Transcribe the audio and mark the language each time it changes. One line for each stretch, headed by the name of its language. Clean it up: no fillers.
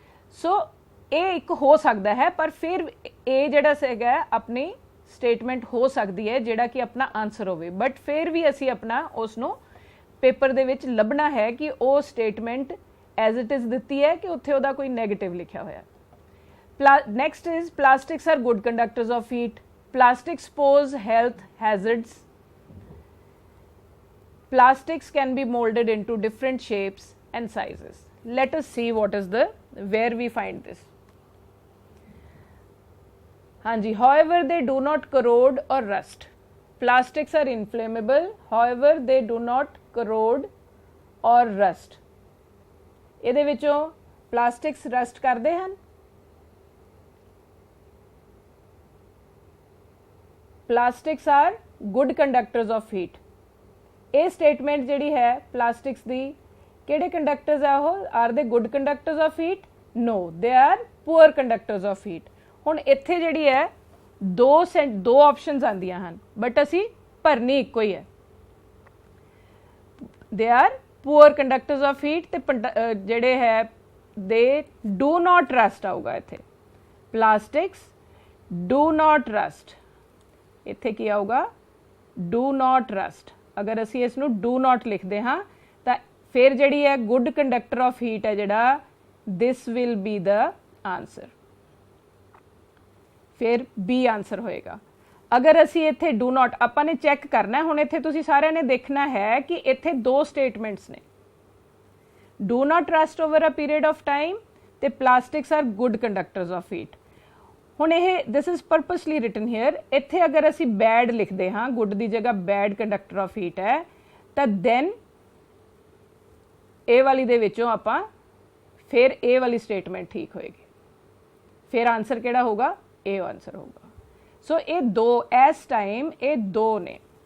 Punjabi: ਸੋ ਇਹ ਇੱਕ ਹੋ ਸਕਦਾ ਹੈ, ਪਰ ਫਿਰ ਇਹ ਜਿਹੜਾ ਹੈਗਾ ਆਪਣੀ ਸਟੇਟਮੈਂਟ ਹੋ ਸਕਦੀ ਹੈ ਜਿਹੜਾ ਕਿ ਆਪਣਾ ਆਨਸਰ ਹੋਵੇ, ਬਟ ਫਿਰ ਵੀ ਅਸੀਂ ਆਪਣਾ ਉਸ ਨੂੰ ਪੇਪਰ ਦੇ ਵਿੱਚ ਲੱਭਣਾ ਹੈ ਕਿ ਉਹ ਸਟੇਟਮੈਂਟ ਐਜ਼ ਇਟ ਇਜ਼ ਦਿੱਤੀ ਹੈ ਕਿ ਉੱਥੇ ਉਹਦਾ ਕੋਈ ਨੈਗੇਟਿਵ ਲਿਖਿਆ ਹੋਇਆ।
English: Next is plastics are good conductors of heat. Plastics pose health hazards. Plastics can be molded into different shapes and sizes. Let us see what is where we find this. Hanji, however, they do not corrode or rust. Plastics are inflammable, however, they do not corrode or rust.
Punjabi: ਇਹਦੇ ਵਿੱਚੋਂ plastics rust ਕਰਦੇ ਹਨ?
English: Plastics are good conductors of heat.
Punjabi: ਇਹ statement ਜਿਹੜੀ ਹੈ plastics ਦੀ ਕਿਹੜੇ conductors ਆ ਉਹ?
English: Are they good conductors of heat? No, they are poor conductors of heat.
Punjabi: ਹੁਣ ਇੱਥੇ ਜਿਹੜੀ ਹੈ ਦੋ ਆਪਸ਼ਨਸ ਆਉਂਦੀਆਂ ਹਨ ਬਟ ਅਸੀਂ ਭਰਨੀ ਇੱਕੋ ਹੀ ਹੈ.
English: They are poor conductors of heat
Punjabi: ਤੇ ਜਿਹੜੇ ਹੈ
English: they do not rust
Punjabi: ਆਊਗਾ ਇੱਥੇ.
English: Plastics do not rust.
Punjabi: ਇੱਥੇ ਕੀ ਆਊਗਾ?
English: Do not rust.
Punjabi: ਅਗਰ ਅਸੀਂ ਇਸ ਨੂੰ do not ਲਿਖਦੇ ਹਾਂ ਤਾਂ ਫਿਰ ਜਿਹੜੀ ਹੈ
English: good conductor of heat
Punjabi: ਹੈ ਜਿਹੜਾ
English: this will be the answer.
Punjabi: ਫਿਰ B ਆਨਸਰ ਹੋਏਗਾ. ਅਗਰ ਅਸੀਂ ਇੱਥੇ do not ਆਪਾਂ ਨੇ ਚੈੱਕ ਕਰਨਾ ਹੁਣ ਇੱਥੇ ਤੁਸੀਂ ਸਾਰਿਆਂ ਨੇ ਦੇਖਣਾ ਹੈ ਕਿ ਇੱਥੇ ਦੋ ਸਟੇਟਮੈਂਟਸ ਨੇ
English: do not rust over a period of time
Punjabi: ਤੇ
English: plastics are good conductors of heat.
Punjabi: ਹੁਣ ਇਹ
English: this is purposely written here.
Punjabi: ਇੱਥੇ ਅਗਰ ਅਸੀਂ bad ਲਿਖਦੇ ਹਾਂ good ਦੀ ਜਗ੍ਹਾ
English: bad conductor of heat
Punjabi: ਹੈ ਤਾਂ then ਇਹ ਵਾਲੀ ਦੇ ਵਿੱਚੋਂ ਆਪਾਂ ਫਿਰ ਇਹ ਵਾਲੀ ਸਟੇਟਮੈਂਟ ਠੀਕ ਹੋਏਗੀ. ਫਿਰ ਆਨਸਰ ਕਿਹੜਾ ਹੋਊਗਾ? ਇਹ ਆਨਸਰ ਹੋਊਗਾ. ਸੋ ਇਹ ਦੋ ਇਸ ਟਾਈਮ ਇਹ ਦੋ ਨੇ.